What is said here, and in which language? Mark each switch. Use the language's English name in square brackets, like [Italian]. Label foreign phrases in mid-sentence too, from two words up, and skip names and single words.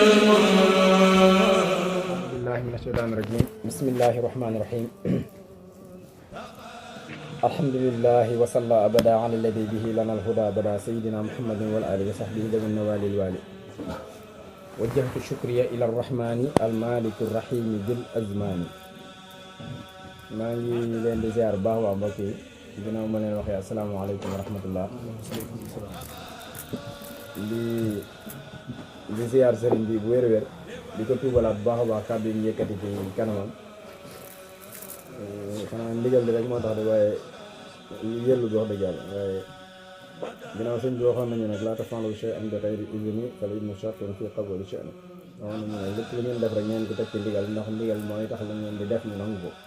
[Arabic] بالله من الشيطان الرجيم بسم الله الرحمن الرحيم الحمد لله وصلى أبدا على الذي به لنا الهدى بدا سيدنا محمد والآل وصحبه ذوي النوال الوالي وجهت شكري إلى الرحمن المالك الرحيم ذي الأزمان [Wolof] maa ngi leen di ziar baax waa mbokk yi ginnaaw ma leen waxee [Arabic] السلام عليكم ورحمة الله [Wolof] di ziar sëriñ bi bu wér-wér di ko tuubalaat bu baax a baax kàddu yi ñu yëkkati ci kanamam xanaa ndigal li rek moo tax de waaye yëllu bi wax dëgg yàlla waaye ginnaaw sëñ bi waxoon nañu nag [Arabic] لا تفعل شيئا بغير إذن فالإذن شرط في قبول الشأن [Wolof] waxoon nañu ne lépp lu ngeen def rek ngeen ko teg ci ndigal ndax ndigal mooy tax lu ngeen di def ñu nangu ko